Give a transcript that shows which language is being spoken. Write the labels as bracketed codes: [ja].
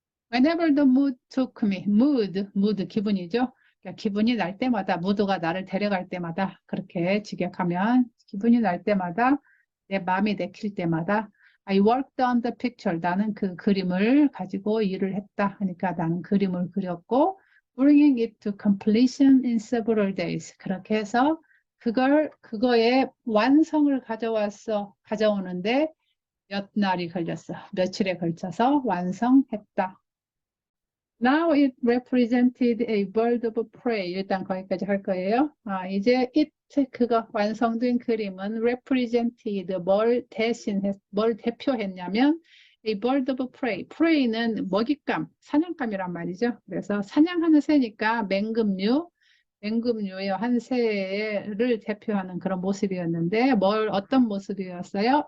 [en] Whenever the mood took me, mood [ko] 기분이죠. 그러니까 기분이 날 때마다, 무드가 나를 데려갈 때마다, 그렇게 직역하면 기분이 날 때마다, 내 마음이 내킬 때마다 [en] I worked on the picture. [ko] 나는 그 그림을 가지고 일을 했다 하니까 나는 그림을 그렸고 [en] bringing it to completion in several days. [ko] 그렇게 해서 그거의 완성을 가져오는데 몇 날이 걸렸어. 며칠에 걸쳐서 완성했다. [en] Now it represented a bird of prey. [ko] 일단 거기까지 할 거예요. 이제 그거 완성된 그림은 represented 뭘 대표했냐면 [en] a bird of prey. [ko] prey는 먹잇감, 사냥감이란 말이죠. 그래서 사냥하는 새니까 맹금류의 한 새를 대표하는 그런 모습이었는데 어떤 모습이었어요?